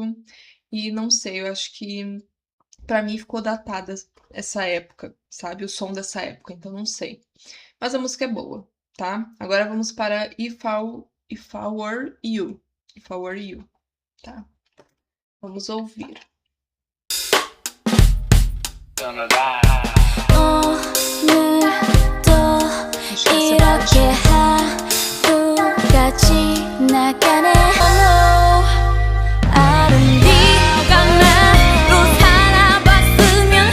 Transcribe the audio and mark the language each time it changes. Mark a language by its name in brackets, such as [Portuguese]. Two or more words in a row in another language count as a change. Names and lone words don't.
[Portuguese] E não sei, eu acho que pra mim ficou datada essa época, sabe? O som dessa época, então não sei. Mas a música é boa, tá? Agora vamos para If I Were You. If I Were You, tá? Vamos ouvir. [Korean] 이렇게 하루같이 나가네 네가 나로 살아봤으면